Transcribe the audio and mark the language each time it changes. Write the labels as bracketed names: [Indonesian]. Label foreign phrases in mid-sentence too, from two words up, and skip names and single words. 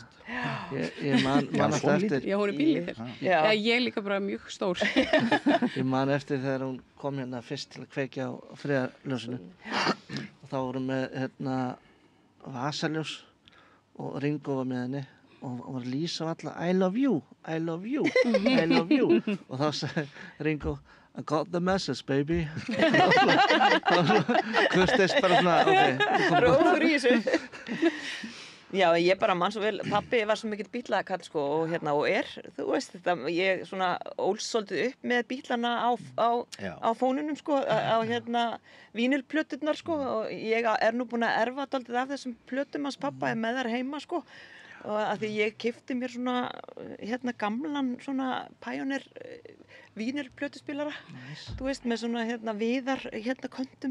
[Icelandic] Ég man alltaf eftir Já, hún er pínlítil. Já. Ég er líka bara mjög stór. Ég man eftir þegar hún kom hérna fyrst til að kveikja á friðarljósinu og þá vorum með hérna vasaljós og Ringo var með henni og var að lýsa á alla [English] I love you, I love you, I love you [Icelandic] og þá sagði Ringo [English] I got the message baby [Icelandic] kurteist bara svona ok, Róður í þessu. Já, ég bara mann svo vel, pappi var svo mikill bílakall sko og hérna og þú veist þetta, ég svona ólst svolítið upp með bílana Já. á fónunum sko, á hérna vínilplöturnar sko og ég er nú búin að erfa dálítið af þessum plötum hans pappa er með þar heima sko og að því ég keypti mér svona hérna gamlan svona Pioneer vínilplötuspilara, þú veist, með svona hérna viðar hérna köntum.